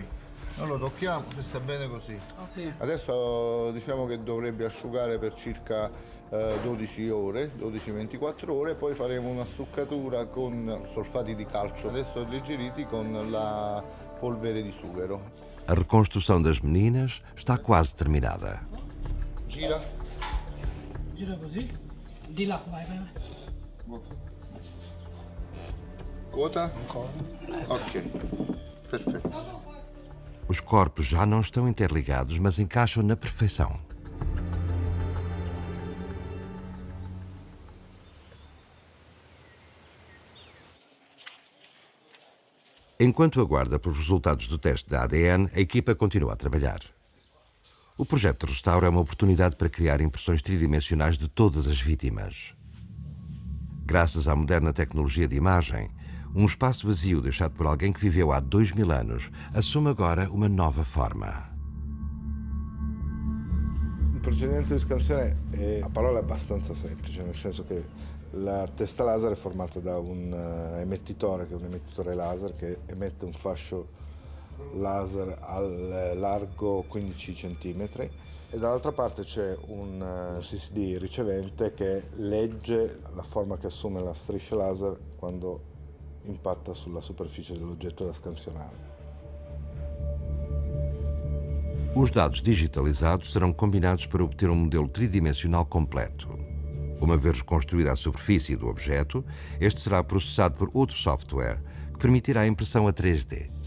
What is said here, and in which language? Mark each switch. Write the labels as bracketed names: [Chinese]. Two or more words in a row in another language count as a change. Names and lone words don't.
[Italian] Non lo tocchiamo, se sta bene così. Ah, sì. Adesso diciamo che dovrebbe asciugare per circa 12 ore, 12-24 ore, poi faremo una stuccatura con solfati di calcio, adesso alleggeriti con la polvere di sughero. [Portuguese] A reconstrução das meninas está quase terminada. [Italian] Gira. Gira così. Di là, vai. Quota? Ok, perfetto. [Portuguese] Os corpos já não estão interligados, mas encaixam na perfeição. Enquanto aguarda pelos resultados do teste de ADN, a equipa continua a trabalhar. O projeto de restauro é uma oportunidade para criar impressões tridimensionais de todas as vítimas. Graças à moderna tecnologia de imagem, um espaço vazio deixado por alguém que viveu há 2000 anos assume agora uma nova forma. [Italian] Il procedimento di scansione a parole è abbastanza semplice, nel senso che la testa laser è formata da un emettitore, che è un emettitore laser che emette un fascio laser al largo 15 cm e dall'altra parte c'è un CCD ricevente che legge la forma che assume la striscia laser quando impatta sulla superficie dell'oggetto da scansionare. [Portuguese] Os dados digitalizados serão combinados para obter um modelo tridimensional completo. Uma vez reconstruída a superfície do objeto, este será processado por outro software que permitirá a impressão a 3D.